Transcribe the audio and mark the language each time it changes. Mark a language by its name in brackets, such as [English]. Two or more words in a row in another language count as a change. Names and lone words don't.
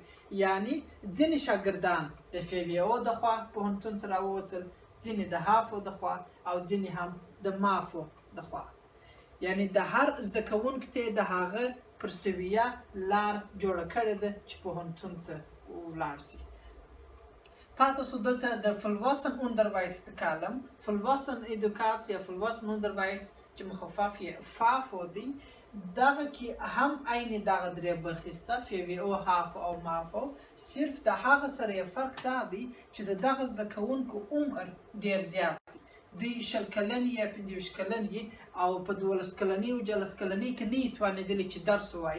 [Pashto] یعنی ځینې شاګردان د فی وی او د خوا پوهنتون ته راووتل، ځینې د هافو د خوا، او ځینې هم د مافو د خوا. یعنی د هر زده کوونکي ته د هغه پر سویه لار جوړه کړې ده چې پوهنتون ته ولاړ سي. پاتې سو دلته د [Dutch] volwassen onderwijs [Pashto] کالم. [Dutch] volwassen educatie [Pashto] یا [Dutch] volwassen onderwijs [Pashto] چې مخفف یې فافو دی. دغه کې هم عین دغه 3 برخې شته: فی وی او، هافو او مافو. صرف د هغه سره یې فرق دا دی چې د دغه زده کوونکو عمر ډیر زیات دی. دوی 20 کلن یا 25 کلن یي، او په 12 کلنۍ او 13 کلنۍ کې نه توانېدلي چې درس ووایي.